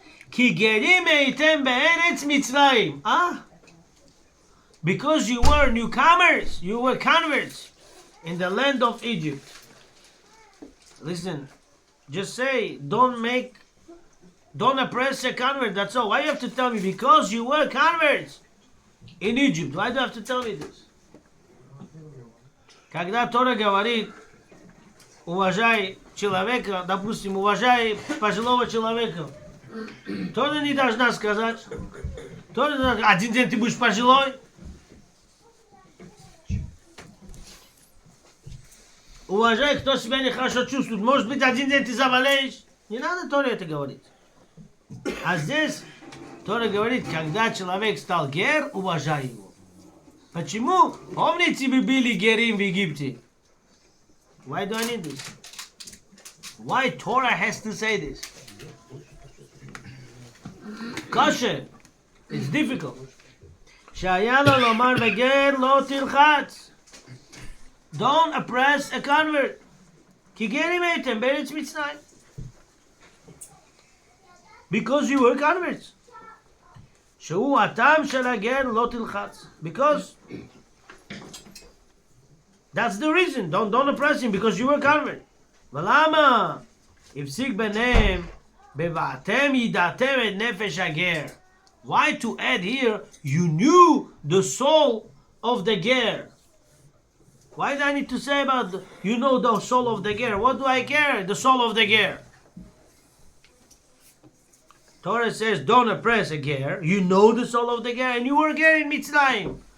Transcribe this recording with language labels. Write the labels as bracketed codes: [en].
[he] Ki gerim eitem be'eretz Mitzrayim. [en] Because you were newcomers, you were converts in the land of Egypt. Listen, just say, don't oppress a convert, that's all. Why you have to tell me? Because you were converts in Egypt. Why do you have to tell me this? [ru] Когда Тора говорит, уважай человека, допустим, уважай пожилого человека, Тора не должна сказать, один день ты будешь пожилой, уважай, кто себя нехорошо чувствует, может быть, один день ты заболеешь. Не надо Торе это говорить. А здесь Тора говорит, когда человек стал гер, уважай его. Почему? Помните, вы были герим в Египте? [en] Why do I need this? Why Torah has to say this? Kosher. It's difficult. [he] שהיה לו לומר בגר לא תלחץ. [en] Don't oppress a convert. [he] כי גרים הייתם בארץ מצרים. [en] Because you were converts. [he] שהוא הטעם של הגר לא תלחץ. [en] Because that's the reason. Don't oppress him because you were convert. [he] ולמה? הפסיק ביניהם בבעתם ידעתם את נפש הגר. [en] Why to add here, you knew the soul of the ger? Why do I need to say about, you know the soul of the ger? What do I care? The soul of the ger. Torah says, don't oppress a ger. You know the soul of the ger, and you were ger in Mitzrayim.